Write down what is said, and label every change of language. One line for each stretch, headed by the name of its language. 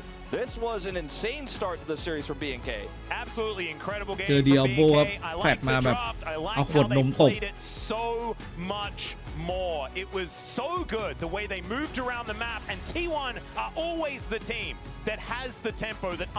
English: This was an insane start to the series for B&K. Absolutely incredible game.
Thai: เจอ Diablo ครับแฟดมาแบบเอาขวดนมตบ
English: So much more. It was so good the way they moved around the map, and T1 are always the team that has the tempo that